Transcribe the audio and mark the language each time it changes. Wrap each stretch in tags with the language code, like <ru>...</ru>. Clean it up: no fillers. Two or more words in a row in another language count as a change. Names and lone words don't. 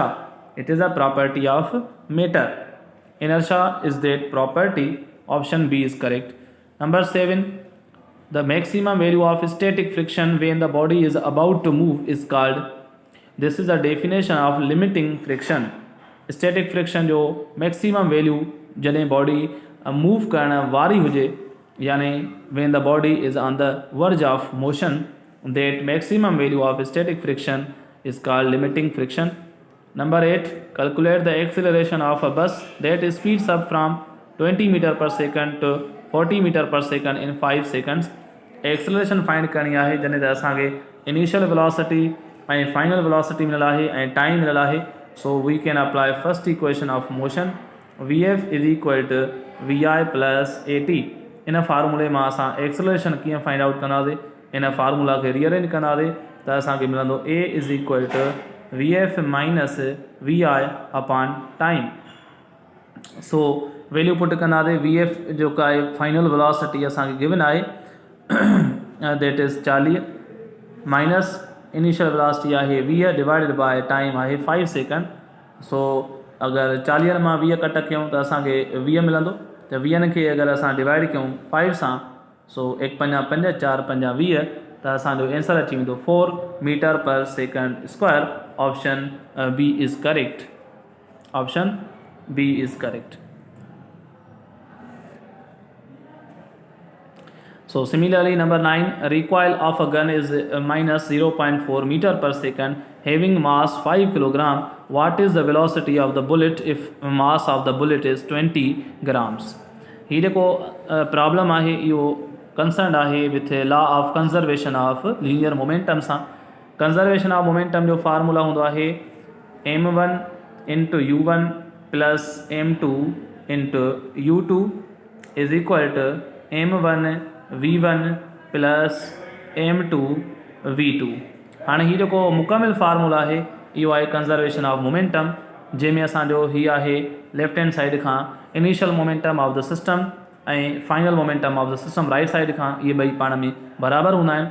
<en>It is a property of matter. Inertia is that property. Option B is correct. Number 7, the maximum value of static friction when the body is about to move is called. This is a definition of limiting friction. Static friction जो maximum value</en> <sd>जॾहिं body move करण वारी हुजे, यानी</sd> <en>when the body is on the verge of motion, that maximum value of static friction is called limiting friction. Number 8, calculate the acceleration of a bus that speeds up from 20 meter per second to 40 meter per second in 5 seconds. acceleration find</en> <sd>करणी आहे जॾहिं त असांखे</sd> <en>initial velocity</en> <sd>ऐं</sd> <en>final velocity</en> <sd>मिलियल आहे ऐं टाइम मिलियल आहे।</sd> <en>So we can apply first equation of motion vf is equal to vi plus at.</en> <sd>इन फार्मूले मां असां एक्सेलरेशन कीअं</sd> <en>find out</en> <sd>कंदासीं, इन फार्मूला खे रीअरेंज कंदासीं त असांखे मिलंदो a</sd> <en>is equal to vf minus vi upon time. so value put</en> <sd>कंदासीं। vf जेका आहे</sd> <en>final velocity</en> <sd>असांखे गिवन आहे</sd> <en>that is 40 minus initial velocity</en> <sd>आहे</sd> <en>20 divided by time</en> <sd>आहे 5 सेकंड। सो अगरि 40 मां 20 कट कयूं त असांखे 20 मिलंदो, त 20 खे अगरि असां डिवाइड कयूं 5 सां, सो 1 5 5 4 5 20, त असांजो आंसर अची वेंदो 4</sd> <en>meter per second square. Option B is correct. Option B is correct. So similarly, number 9, recoil of a gun is minus 0.4 meter per second, having mass 5 kilogram. What is the velocity of the bullet if mass of the bullet is 20 grams?</en> <sd>ही जेको प्रॉब्लम आहे इहो कंसर्न आहे</sd> <en>with law of conservation of linear momentum</en> <sd>सां।</sd> <en>conservation of momentum</en> <sd>जो फार्मूला हूंदो आहे</sd> <en>m1 into u1 plus m2 into u2 is equal to m1 v1 plus m2 v2.</en> <hi>हाँ ये जो मुकमिल फार्मूला है यो है</hi> <en>conservation of momentum,</en> <hi>जैमें असो ही है</hi> <en>left hand side</en> <hi>का</hi> <en>initial momentum of the system and final momentum of the system right side</en> <hi>का ये</hi> <sd>बई पाण में बराबर होंदा आहिनि।</sd>